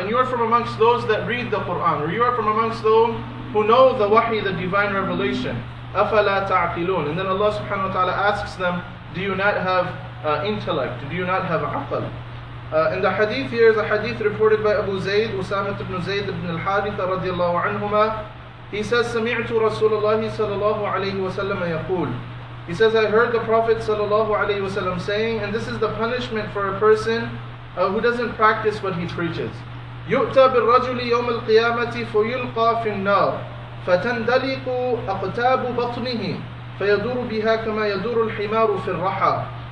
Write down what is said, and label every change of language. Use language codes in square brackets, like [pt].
[en] And you are from amongst those that read the Quran, or you are from amongst those who know the wahi, the divine revelation. [ar] أَفَلَا تَعْقِلُونَ. [en] And then Allah subhanahu wa ta'ala asks them, do you not have intellect? Do you not have aql? In the hadith here is a hadith reported by Abu Zayd, Usama ibn Zayd ibn al-Haritha radiallahu anhuma. He says, [ar] سَمِعْتُ رَسُولَ اللَّهِ صَلَى اللَّهُ عَلَيْهِ وَسَلَّمَ يَقُولُ. [en] He says, I heard the Prophet sallallahu alayhi wasallam saying, and this is the punishment for a person who doesn't practice what he preaches. [ar] يُؤْتَى بِالرَّجُلِ يَوْمَ الْقِيَامَةِ فَيُلْقَى فِي النَّارِ فَتَنْدَلِقُ أَقْتَابُ بَطْنِهِ فَيَدُورُ بِهَا كَمَا يَدُورُ الْحِمَارُ فِي الرَّحَى.